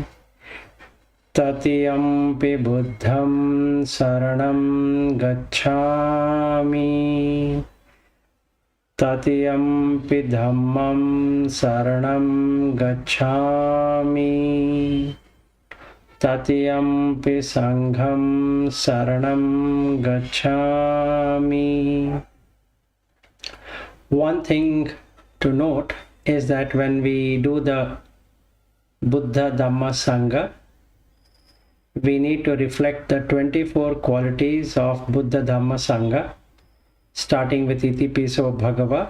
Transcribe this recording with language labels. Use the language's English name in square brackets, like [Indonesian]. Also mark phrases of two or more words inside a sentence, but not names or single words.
[Pali] Tatiyampi buddham saranam gacchami. Tatiyampi dhammam saranam gacchami. Tatiyampi sangham saranam gacchami. [English] One thing to note is that when we do the Buddha Dhamma Sangha, we need to reflect the 24 qualities of Buddha Dhamma Sangha, starting with [Pali] Iti Piso Bhagava.